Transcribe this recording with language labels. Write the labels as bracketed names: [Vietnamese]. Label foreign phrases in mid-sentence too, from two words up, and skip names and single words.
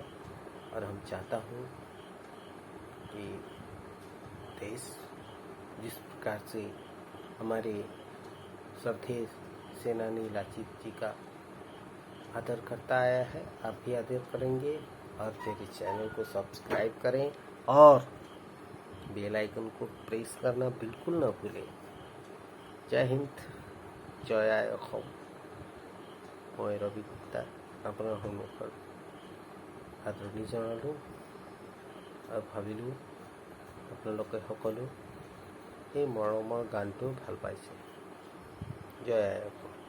[Hindi] और हम चाहता हूँ कि देश जिस प्रकार से हमारे श्रद्धेय सेनानी लाचित जी का आदर करता आया है, आप भी आदर करेंगे। और मेरे चैनल को सब्सक्राइब करें और [English] bell icon [Hindi] को प्रेस करना बिल्कुल ना भूलें। जय हिंद, जय आय অসম। [Assamese] মই ৰবি গুপ্তা আপোনাৰ সন্মুখত আদৰণি জনালোঁ আৰু ভাবিলোঁ আপোনালোকে সকলো এই মৰমৰ গানটো ভাল পাইছে। জয় আই অসম।